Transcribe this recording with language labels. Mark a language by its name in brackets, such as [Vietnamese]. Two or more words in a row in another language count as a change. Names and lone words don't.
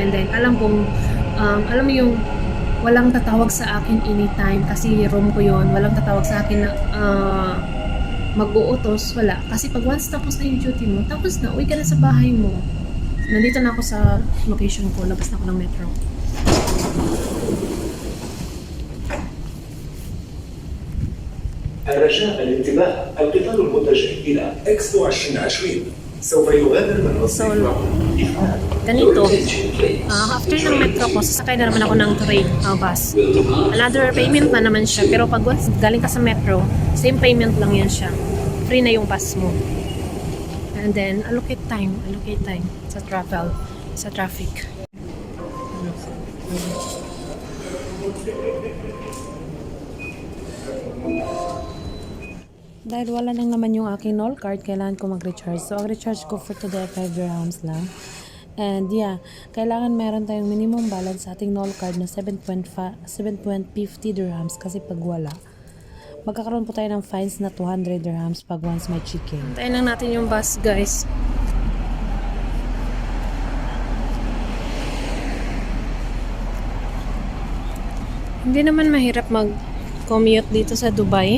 [English] And then [Filipino] alam mo yung walang tatawag sa akin anytime kasi room ko yon. Walang tatawag sa akin na mag-uutos, wala. Kasi pag once tapos na yung duty mo, tapos na, uwi ka na sa bahay mo. Nandito na ako sa location ko, labas na ako ng metro. [Arabic] الرجاء الانتباه القطار المتجه إلى إكسبو 2020 سوف يغادر من وصف [Filipino] Ganito, after ng metro ko, sasakay na naman ako ng train, bus. [English] Another payment [Filipino] na naman siya, pero pag once galing ka sa metro, [English] same payment [Filipino] lang yan siya. Free na yung bus mo. [English] And then, allocate time [Filipino] sa travel, sa traffic. Dahil wala nang naman yung aking NOL card, kailangan ko mag-recharge. So, ang recharge ko [English] for today [Filipino] 5 dirhams lang. [English] And yeah, [Filipino] kailangan meron tayong [English] minimum balance [Filipino] sa ating NOL card na 7.50 dirhams kasi pag wala, magkakaroon po tayo ng fines na 200 dirhams pag once may chicken. Tayo lang natin yung bus, guys. Hindi naman mahirap commute dito sa Dubai.